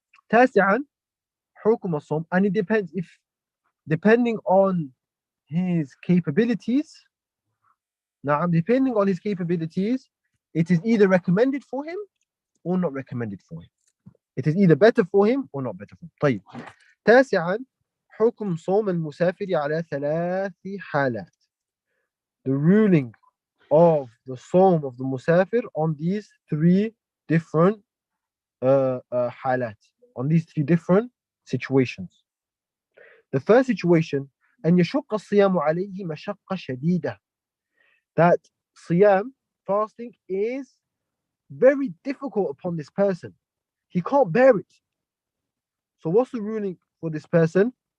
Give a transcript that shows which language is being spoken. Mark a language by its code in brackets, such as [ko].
[ar] تاسعا حكم الصوم, [en] and it depends if depending on his capabilities. Now, depending on his capabilities, it is either recommended for him or not recommended for him. It is either better for him or not better for him. [ar] طيب. تاسعا حكم صوم المسافر على 3 حالات. [en] The ruling of the صوم of the musafir on these 3 different حالات, on these 3 different situations. The first situation, [ar] أن يشق الصيام عليه مشقة شديدة. [en] That siyam, fasting, is very difficult upon this person. He can't bear it. So what's the ruling for this person?